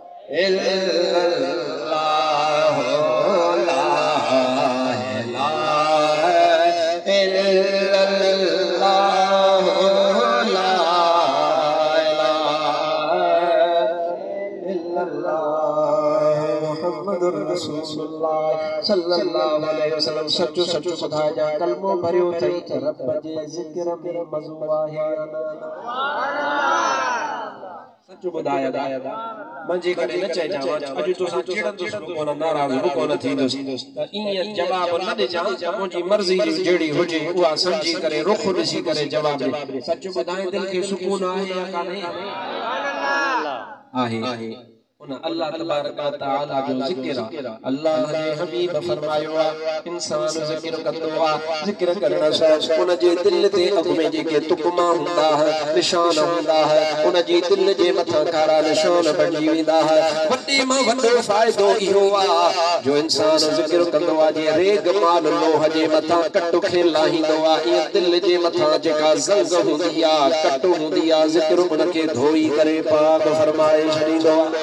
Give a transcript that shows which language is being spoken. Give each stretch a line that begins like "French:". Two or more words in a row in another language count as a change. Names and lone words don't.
Arabic: إلا الله لا إله إلا الله لا إله إلا الله محمد رسول الله صلى الله عليه وسلم
Sindhi: सच्चो सच्चो ॿुधाइजां कलमो भरियो अथई त रब जे ज़िक्र में मज़ो आहे सच्चो ॿुधाया मंझे कॾहिं न चइजां अॼु तोसां चिड़ंदुसि बि कोन नाराज़ बि कोन थींदुसि त ईअं जवाब न ॾिजां त मुंहिंजी मर्ज़ी जहिड़ी हुजे उहा सम्झी करे रुख़ ॾिसी करे जवाब ॾे सच ॿुधाए दिलि खे सुकून आहे या कान्हे आहे उन
Arabic: الله تبارك وتعالى
Sindhi: जो ज़िक्र अल्लाह जे हबीब फरमायो इंसान ज़िक्र कंदो ज़िक्र करण सां उन जे दिल ते अॻ में जेके तुकमा हूंदा निशान हूंदा उन जी दिल जे मथां कारा निशान बणिजी वेंदा वॾे मां वॾो फ़ाइदो इहो जो इंसान ज़िक्र कंदो जे रेग माल लोह जे मथां कट खे लाहींदो ईअं दिल जे मथां जेका ज़ंग हूंदी कट हूंदी ज़िक्र उन खे धोई करे पाक फरमाए छॾींदो